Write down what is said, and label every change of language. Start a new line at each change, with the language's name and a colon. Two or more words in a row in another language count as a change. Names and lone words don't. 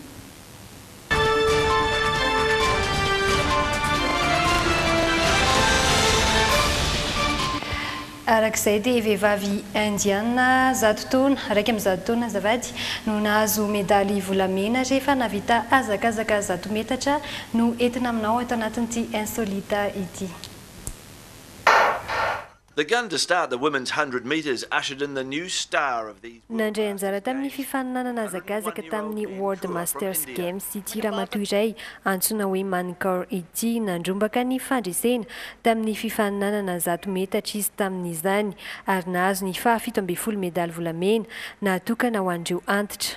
Malagasy: arak'izay dia vehivavy indiana zato taona raiky amin'ny zato taona zavady no nahazo medaly volamena rehefa navita azakazaka zato metatra no entina aminao eto anatin'ity insolita ity.
English: The gun to start the women's 100 meters ushered in the new star of these.
Malagasy: Nandray anjara tamin'ny fifaninanana azakazaka tamin'ny World Masters Games ity ramatoa iray antsoina hoe Mankar ity nandrombaka ny fandresena tamin'ny fifaninanana zato metatra izy tamin'izany ary nahazo ny 17 medaly volamena natokana ho an'ireo antitra.